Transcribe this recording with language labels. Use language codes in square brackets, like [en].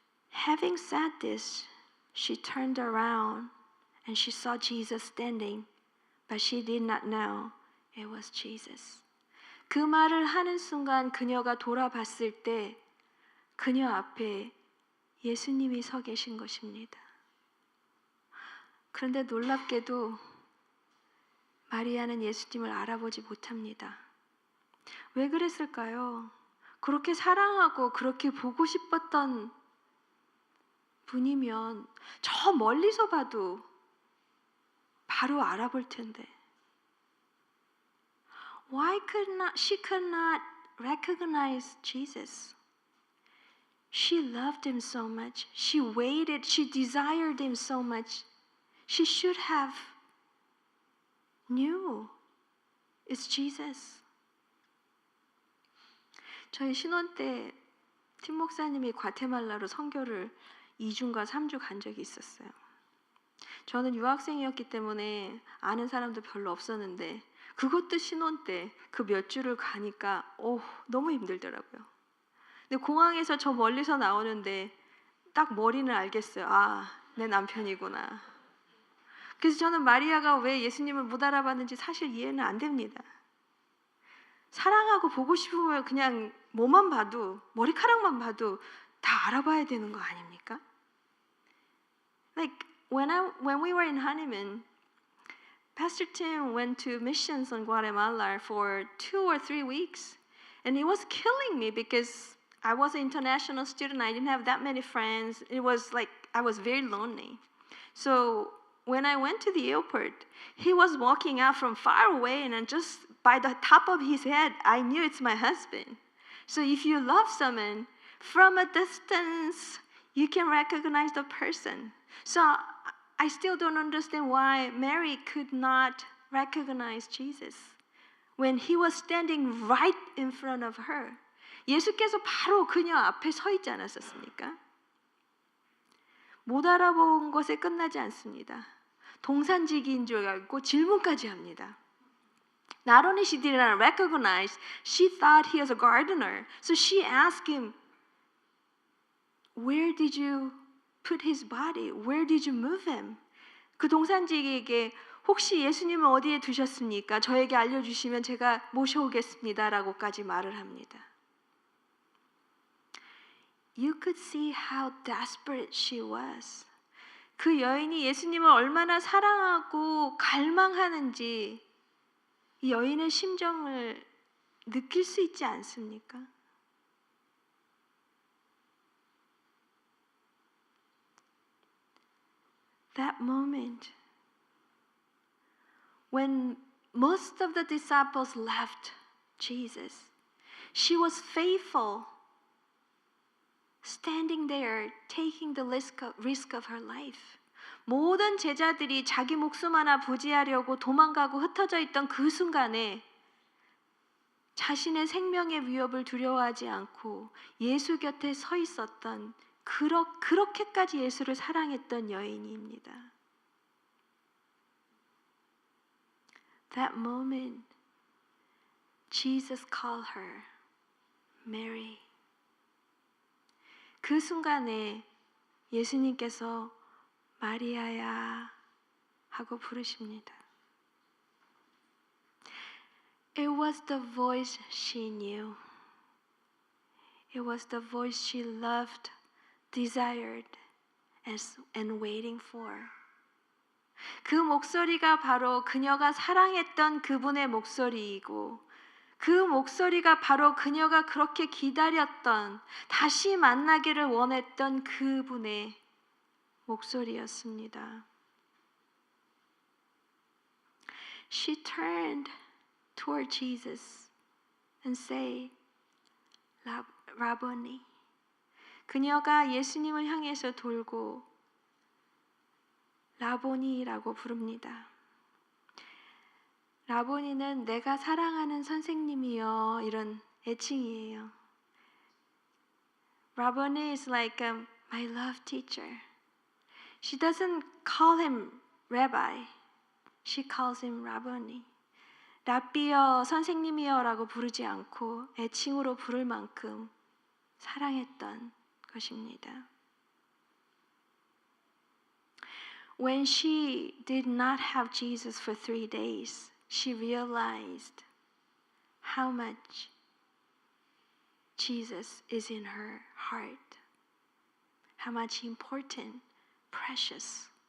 [en] Having said this, she turned around and she saw Jesus standing, but she did not know it was Jesus. [ko] 그 말을 하는 순간 그녀가 돌아봤을 때 그녀 앞에 예수님이 서 계신 것입니다. 그런데 놀랍게도 마리아는 예수님을 알아보지 못합니다. 왜 그랬을까요? 그렇게 사랑하고 그렇게 보고 싶었던 분이면 저 멀리서 봐도 바로 알아볼 텐데. [en] Why she could not recognize Jesus? She loved him so much. She waited. She desired him so much. She should have knew it's Jesus. [ko] 저희 신혼 때 팀 목사님이 과테말라로 선교를 2주인가 3주 간 적이 있었어요. 저는 유학생이었기 때문에 아는 사람도 별로 없었는데 그것도 신혼 때 그 몇 주를 가니까 너무 힘들더라고요. 근데 공항에서 저 멀리서 나오는데 딱 머리는 알겠어요. 아, 내 남편이구나. 그래서 저는 마리아가 왜 예수님을 못 알아봤는지 사실 이해는 안 됩니다. 사랑하고 보고 싶으면 그냥 뭐만 봐도, 머리카락만 봐도 다 알아봐야 되는 거 아닙니까? [en] Like when we were in honeymoon, Pastor Tim went to missions in Guatemala for 2 or 3 weeks, and it was killing me because I was an international student. I didn't have that many friends. It was like I was very lonely. So when I went to the airport, he was walking out from far away, and just by the top of his head, I knew it's my husband. So if you love someone from a distance, you can recognize the person. So I still don't understand why Mary could not recognize Jesus when he was standing right in front of her. [ko] 예수께서 바로 그녀 앞에 서 있지 않았었습니까? 못 알아본 것에 끝나지 않습니다. 동산지기인 줄 알고 질문까지 합니다. [en] Not only she did not recognize, she thought he was a gardener. So she asked him, "Where did you put his body? Where did you move him?" [ko] 그 동산지기에게 혹시 예수님을 어디에 두셨습니까? 저에게 알려주시면 제가 모셔오겠습니다라고까지 말을 합니다. [en] You could see how desperate she was. [ko] 그 여인이 예수님을 얼마나 사랑하고 갈망하는지 이 여인의 심정을 느낄 수 있지 않습니까? [en] That moment when most of the disciples left Jesus, she was faithful, standing there, taking the risk of her life. [ko] 모든 제자들이 자기 목숨 하나 부지하려고 도망가고 흩어져 있던 그 순간에 자신의 생명의 위협을 두려워하지 않고 예수 곁에 서 있었던 그렇게까지 예수를 사랑했던 여인입니다. [en] That moment, Jesus called her Mary. [ko] 그 순간에 예수님께서 마리아야 하고 부르십니다. [en] It was the voice she knew. It was the voice she loved, desired, and waiting for. [ko] 그 목소리가 바로 그녀가 사랑했던 그분의 목소리이고 그 목소리가 바로 그녀가 그렇게 기다렸던 다시 만나기를 원했던 그분의 목소리였습니다. [en] She turned toward Jesus and said, Rabboni. [ko] 그녀가 예수님을 향해서 돌고 라보니라고 부릅니다. 라보니는 내가 사랑하는 선생님이요 이런 애칭이에요. [en] Rabboni is like my love teacher. She doesn't call him rabbi. She calls him Rabboni. [ko] 랍비여 선생님이여라고 부르지 않고 애칭으로 부를 만큼 사랑했던 것입니다. [en] When she did not have Jesus for 3 days, she realized how much Jesus is in her heart. How much important, precious.